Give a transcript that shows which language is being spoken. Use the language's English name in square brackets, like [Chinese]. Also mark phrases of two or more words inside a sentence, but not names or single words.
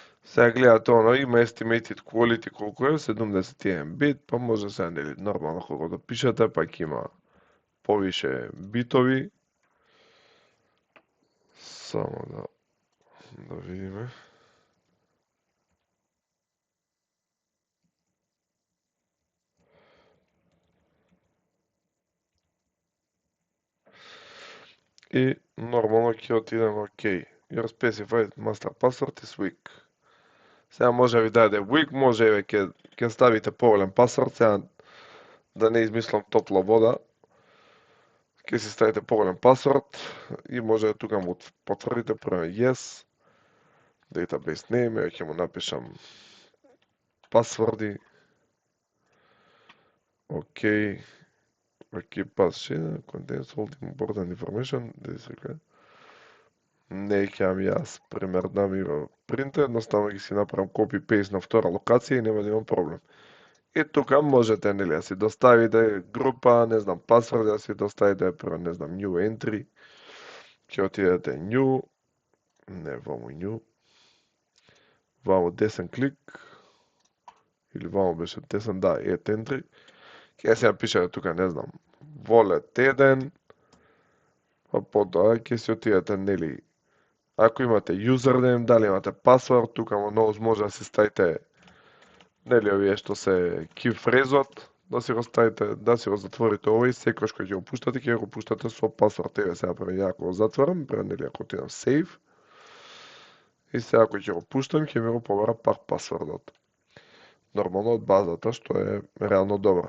[Macedonian] Сега гледате има [English] estimated quality [Macedonian] колку е, 71 бит, па може сега нели нормално колку да пишете, па ќе има повише битови. Само да видиме. И нормално ќе отидеме OK. [English] Your specified master password is weak. [Macedonian] Сега може да ви даде weak, може и ќе ставите поголем пасворд, сега да не измислам топла вода. Ќе си ставите поголем пасворд и може тука му потврдите прво yes, [English] database name, [Macedonian] ќе му напишам пасворди, [English] OK, pass contains all important information, [Macedonian] не ќе јас пример да ми го принта, едноставно ги си направам [English] copy-paste [Macedonian] на втора локација и нема да имам проблем. И тука можете нели да си доставите група, не знам, пасворд, да си доставите прво, не знам, [English] new entry, [Macedonian] ќе отидете new, не ваму new, ваму десен клик, или ваму беше десен, да, [English] add entry, [Macedonian] ќе се напишете тука, не знам, wallet 1, па потоа ќе си отидете, нели, ако имате username, дали имате пасворд, тука може да си ставите, нели, овие што се [English] keep phrase- [Macedonian] от, да си го ставите, да си го затворите овој, секојаш кој ќе го пуштате, ќе го пуштате со пасворд. Еве сега пред ја ако го затворам, пред нели ако отидам save, и сега ако ќе го пуштам, ќе ми го побара пак пасвордот. Нормално од базата, што е реално добро.